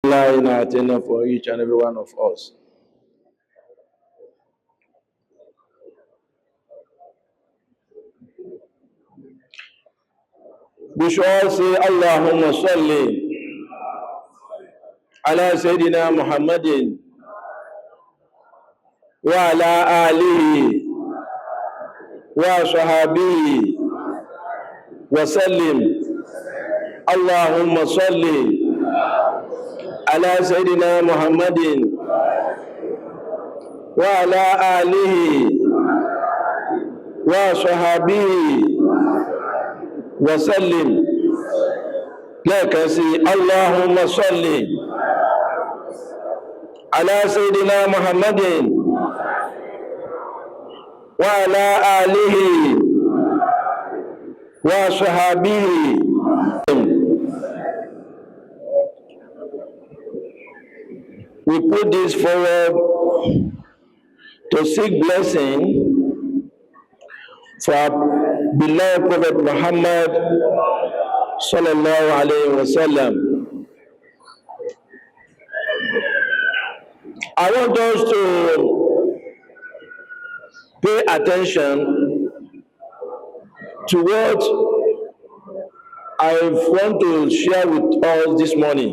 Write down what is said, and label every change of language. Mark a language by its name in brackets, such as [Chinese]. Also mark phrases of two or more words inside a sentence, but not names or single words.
[English] Allah in attendance for each and every one of us. We should all say [Arabic] اللهم صل على سيدنا محمد وعلى آله وصحبه وسلم. اللهم صل على سيدنا محمد وعلى آله وصحبه وسلم. [Yoruba] Lẹ́ẹ̀kan sí [Arabic] اللهم صل على سيدنا محمد وعلى آله وصحبه. [English] We put this forward to seek blessing for our beloved Prophet Muhammad [Arabic] صلى الله عليه وسلم. [English] I want us to pay attention to what I want to share with us this morning.